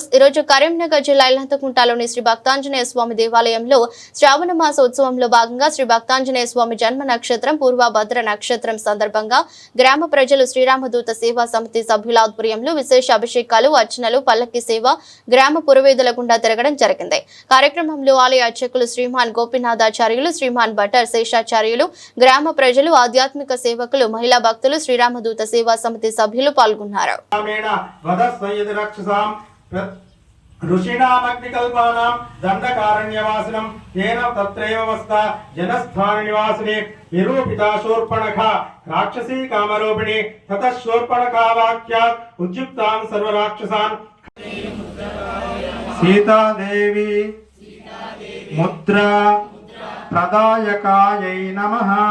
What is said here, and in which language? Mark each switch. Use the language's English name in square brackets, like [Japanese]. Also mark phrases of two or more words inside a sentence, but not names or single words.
[Telugu] ఈరోజు కరీంనగర్ జిల్లా ఇల్లంతకుంటలోని శ్రీ భక్తాంజనేయ స్వామి దేవాలయంలో శ్రావణ మాస ఉత్సవంలో భాగంగా శ్రీ భక్తాంజనేయ స్వామి జన్మ నక్షత్రం పూర్వభద్ర నక్షత్రం సందర్భంగా గ్రామ ప్రజలు శ్రీరామదూత సేవా సమితి సభ్యుల ఆధ్వర్యంలో విశేష అభిషేకాలు, అర్చనలు, పల్లకి సేవ గ్రామ పురవేదుల గుండా తిరగడం జరిగింది. కార్యక్రమంలో ఆలయ అర్చకులు శ్రీమాన్ గోపీనాథాచార్యులు, శ్రీమాన్ భట్టర్ శేషాచార్యులు, గ్రామ ప్రజలు, ఆధ్యాత్మిక సేవకులు, మహిళా భక్తులు, శ్రీరామదూత సేవా సమితి సభ్యులు పాల్గొన్నారు. [Sanskrit] ऋषीणामग्निकल्पानां दण्डकारण्यवासिनं तेन तत्रैव वस्ता जनस्थाननिवासिने निरूपिता शूर्पणखा राक्षसी कामरूपिणी ततः शूर्पणखा वाक्यात् उद्युक्तां सर्वराक्षसान् सीतादेवी मुद्रा प्रदायकायै नमः।